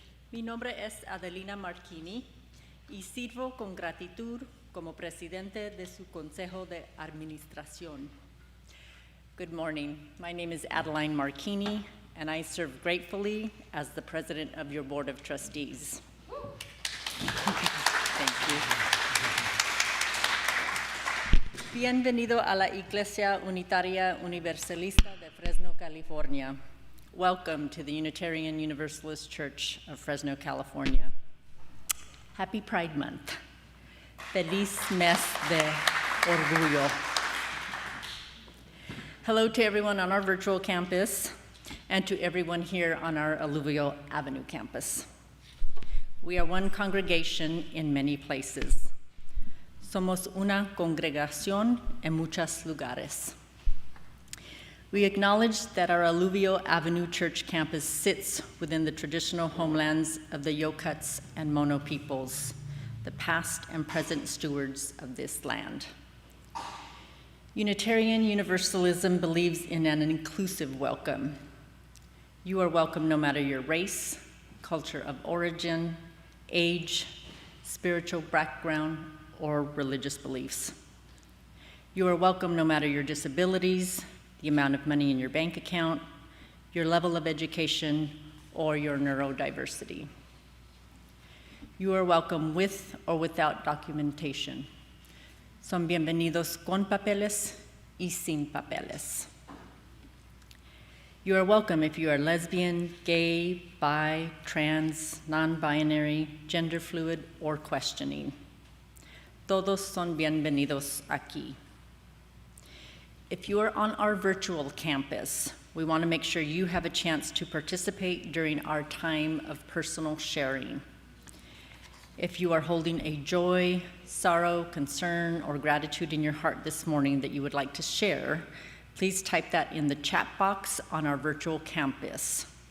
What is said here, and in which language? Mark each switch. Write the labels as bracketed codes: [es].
[es] Mi nombre es Adelina Marchini y sirvo con gratitud como presidente de su Consejo de Administración. [en] Good morning. My name is Adeline Marchini, and I serve gratefully as the president of your Board of Trustees. Thank you. Bienvenido a la Iglesia Unitaria Universalista de Fresno, California. Welcome to the Unitarian Universalist Church of Fresno, California. Happy Pride Month. [es] Feliz mes de orgullo. [en] Hello to everyone on our virtual campus and to everyone here on our Alluvial Avenue campus. We are one congregation in many places. [es] Somos una congregación en muchos lugares. [en] We acknowledge that our Alluvial Avenue Church campus sits within the traditional homelands of the Yokuts and Mono peoples, the past and present stewards of this land. Unitarian Universalism believes in an inclusive welcome. You are welcome no matter your race, culture of origin, age, spiritual background, or religious beliefs. You are welcome no matter your disabilities, the amount of money in your bank account, your level of education, or your neurodiversity. You are welcome with or without documentation. [es] Son bienvenidos con papeles y sin papeles. [en] You are welcome if you are lesbian, gay, bi, trans, non-binary, gender fluid, or questioning. [es] Todos son bienvenidos aquí. [en] If you are on our virtual campus, we want to make sure you have a chance to participate during our time of personal sharing. If you are holding a joy, sorrow, concern, or gratitude in your heart this morning that you would like to share, please type that in the chat box on our virtual campus.